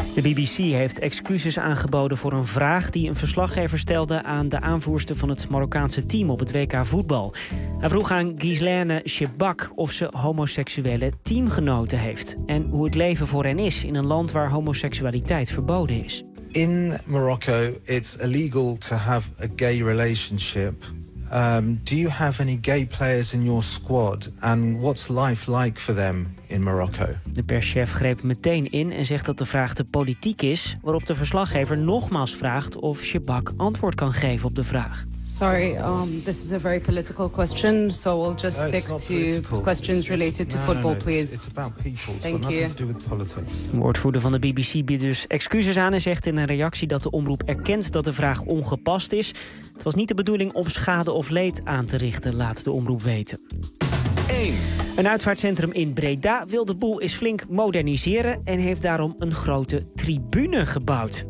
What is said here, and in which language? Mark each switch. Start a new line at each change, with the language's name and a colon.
Dutch: De BBC heeft excuses aangeboden voor een vraag die een verslaggever stelde aan de aanvoerster van het Marokkaanse team op het WK voetbal. Hij vroeg aan Ghislaine Chebak of ze homoseksuele teamgenoten heeft en hoe het leven voor hen is in een land waar homoseksualiteit verboden is.
English: In Morocco it's illegal to have a gay relationship. Do you have any gay players in your squad? And what's life like for them in Morocco?
Dutch: De perschef greep meteen in en zegt dat de vraag te politiek is, waarop de verslaggever nogmaals vraagt of Chebak antwoord kan geven op de vraag.
English: Sorry, this is a very political question, so we'll just stick to political questions related to football, please. It's about people, thank you. Nothing to do with politics.
Dutch: De woordvoerder van de BBC biedt dus excuses aan en zegt in een reactie dat de omroep erkent dat de vraag ongepast is. Het was niet de bedoeling om schade of leed aan te richten, laat de omroep weten. 1. Een uitvaartcentrum in Breda wil de boel eens flink moderniseren en heeft daarom een grote tribune gebouwd.